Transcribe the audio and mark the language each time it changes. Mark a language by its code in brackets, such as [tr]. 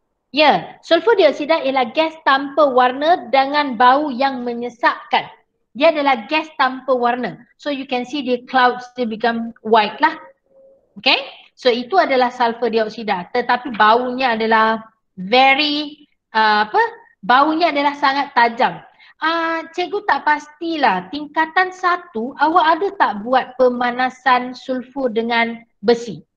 [ms] Ya, sulfur dioksida ialah gas tanpa warna dengan bau yang menyesakkan. Dia adalah gas tanpa warna. [en] So you can see the clouds they become white lah. Okay? [ms] So itu adalah sulfur dioksida. Tetapi baunya adalah baunya adalah sangat tajam. Cikgu tak pastilah, tingkatan 1 awak ada tak buat pemanasan sulfur dengan besi?